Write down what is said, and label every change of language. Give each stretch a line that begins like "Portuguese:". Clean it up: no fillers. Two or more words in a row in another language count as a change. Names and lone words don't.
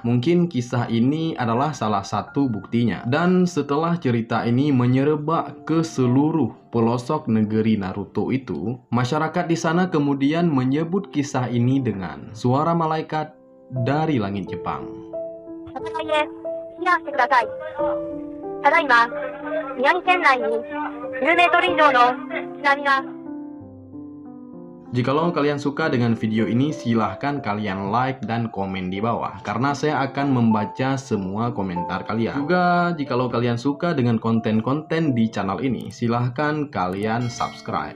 Indonesian: Mungkin kisah ini adalah salah satu buktinya. Dan setelah cerita ini menyerebak ke seluruh pelosok negeri Naruto itu, masyarakat di sana kemudian menyebut kisah ini dengan suara malaikat dari langit Jepang.
Japanese: 避難してください。ただいま、 宮城県内に10メートル以上の津波が
Indonesian: Jikalau kalian suka dengan video ini, silahkan kalian like dan komen di bawah, karena saya akan membaca semua komentar kalian. Juga, jikalau kalian suka dengan konten-konten di channel ini, silahkan kalian subscribe.